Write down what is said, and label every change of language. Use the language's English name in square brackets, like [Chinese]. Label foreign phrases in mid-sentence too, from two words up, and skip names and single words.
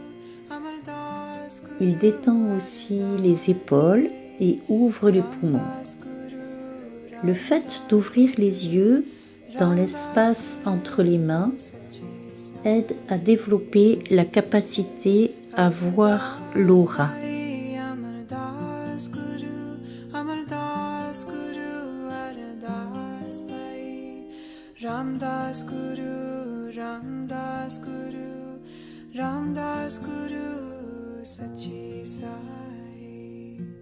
[French] Il détend aussi les épaules et ouvre les poumons. Le fait d'ouvrir les yeux dans l'espace entre les mains aide à développer la capacité à voir l'aura. [Punjabi] Ramdas Guru, Ramdas Guru, Ramdas Guru, Sachi Sai.